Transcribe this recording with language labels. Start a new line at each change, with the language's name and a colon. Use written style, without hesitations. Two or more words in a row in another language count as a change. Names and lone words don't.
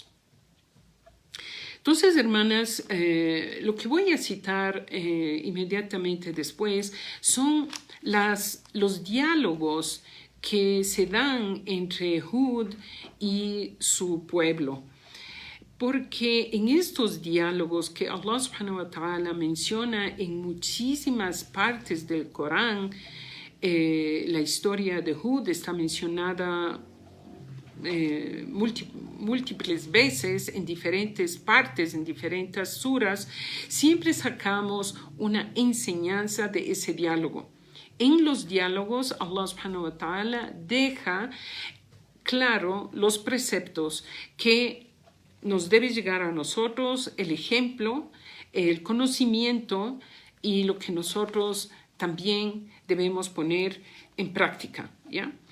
Spanish: Entonces, hermanas, lo que voy a citar inmediatamente después son los diálogos que se dan entre Hud y su pueblo. Porque en estos diálogos que
Arabic: الله سبحانه وتعالى
Spanish: menciona en muchísimas partes del Corán, la historia de Hud está mencionada múltiples veces en diferentes partes, en diferentes suras, siempre sacamos una enseñanza de ese diálogo. En los diálogos,
Arabic: الله سبحانه وتعالى
Spanish: deja claro los preceptos que nos debe llegar a nosotros, el ejemplo, el conocimiento y lo que nosotros también debemos poner en práctica, ¿ya?